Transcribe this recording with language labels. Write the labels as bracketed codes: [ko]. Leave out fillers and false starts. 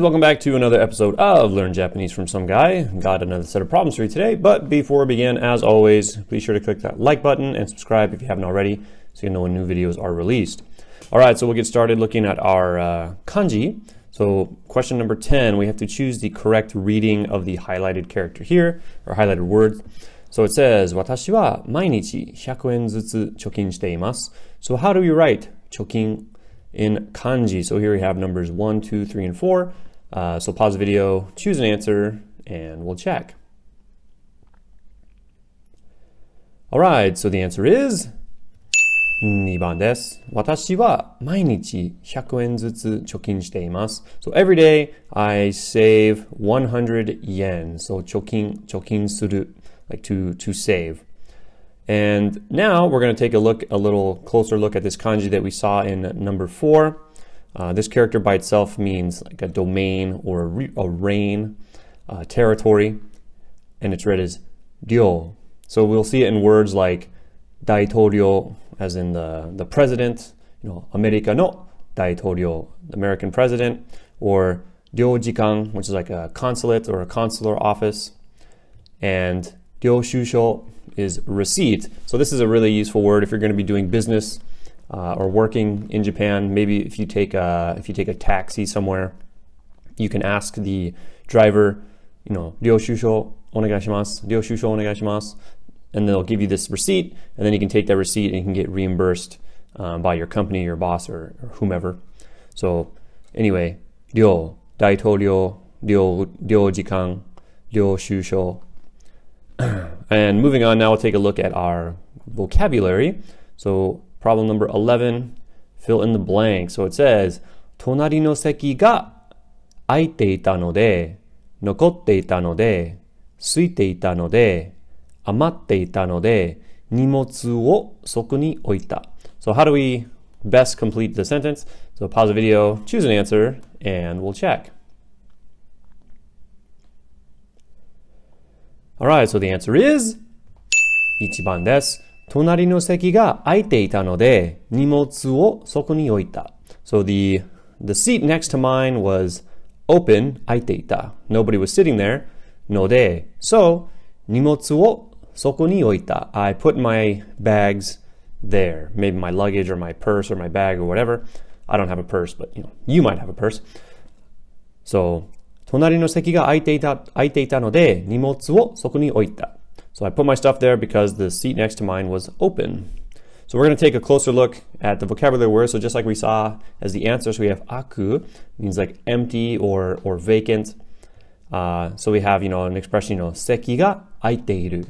[en] Welcome back to another episode of Learn Japanese from Some Guy. Got another set of problems for you today, but before we begin, as always, be sure to click that like button and subscribe if you haven't already so you know when new videos are released. All right, so we'll get started looking at our kanji. So question number 10, we have to choose the correct reading of the highlighted character here, or highlighted word. [ja] So it says, 私は毎日100円ずつ貯金しています. [en] So how do we write 貯金 in kanji? So here we have numbers 1, 2, 3, and 4. So pause the video, choose an answer, and we'll check. All right, so the answer is [ja] 2番です。私は毎日100円ずつ貯金しています. [en] So every day I save 100 yen. So 貯金する, like to save. And now we're going to take a little closer look at this kanji that we saw in number 4. This character by itself means like a domain or a reign, territory, and it's read as ryo. So we'll see it in words like 大統領, as in the president, America no 大統領, the American president, or 領事館, which is like a consulate or a consular office, and Yoshushil is receipt. So this is a really useful word if you're going to be doing business or working in Japan. Maybe if you take a taxi somewhere, you can ask the driver, [ja] Yoshushil onegaishimasu, Yoshushil onegaishimasu, [en] and they'll give you this receipt, and then you can take that receipt and you can get reimbursed by your company, your boss, or whomever. So anyway, ryo, 大統領, 領事館, 領収書. And moving on, now we'll take a look at our vocabulary. So problem number 11, fill in the blank. [ja] So it says, 隣の席が空いていたので、残っていたので、空いていたので、余っていたので、荷物をそこに置いた. [en] So how do we best complete the sentence? So pause the video, choose an answer, and we'll check. Alright, so the answer is [ja] 1番です。隣の席が空いていたので、荷物をそこに置いた. [en] So the seat next to mine was open, 空いていた. Nobody was sitting there, ので, so [ja] 荷物をそこに置いた. [en] I put my bags there. Maybe my luggage or my purse or my bag or whatever. I don't have a purse, but you might have a purse. [ja] So 隣の席が空いていたので、荷物をそこに置いた. [en] So I put my stuff there because the seat next to mine was open. So we're going to take a closer look at the vocabulary words. So just like we saw as the answer, so we have aku, means like empty or vacant. So we have, an expression, [ja] 席が空いている.